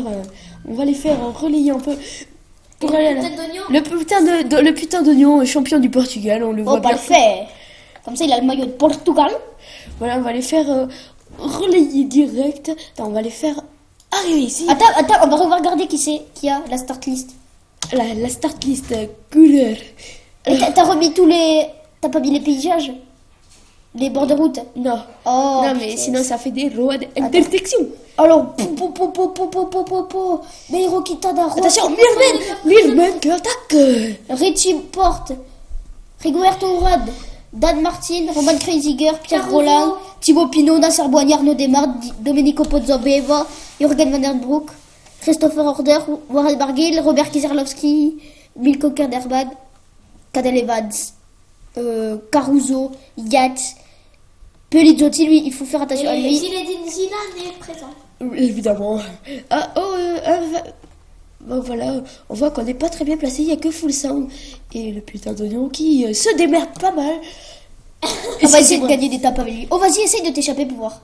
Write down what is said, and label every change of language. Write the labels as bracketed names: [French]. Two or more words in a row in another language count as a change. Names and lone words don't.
[French] On va les faire relayer un peu. Pour aller le putain d'oignon, champion du Portugal, on le voit bien. Parfait. Comme ça il a le maillot de Portugal. Voilà, on va les faire... relayer direct. Attends, on va les faire arriver ici. Attends, on va regarder qui a la [English] start list. [French] La [English] start list [French] couleur. T'as remis T'as pas mis les paysages? Les bords de route? Non. Oh, non, mais sinon ça fait des [English] roads intersection. [French] Alors, mais Rokita attention, Mirman qui attaque. Richie Porte, Rigoberto Urad, Dan Martin, Roman Kreuziger, Pierre Roland, Thibaut Pinot, Nasser Boigny, Arnaud Desmar, Domenico Pozzovivo, Jürgen Van Der Broek, Christopher Order, Warren Barguil, Robert Kieserlowski, Milko Kerderbad, Cadel Evans, Caruso, Yates, Pelizzotti, lui, il faut faire attention à lui. Zinedine Zidane est présent. Évidemment. Bon, voilà, on voit qu'on n'est pas très bien placé, il n'y a que Full Sound et le putain d'oignon qui se démerde pas mal. On va essayer de gagner des tapes avec lui. Oh, vas-y, essaye de t'échapper pour voir.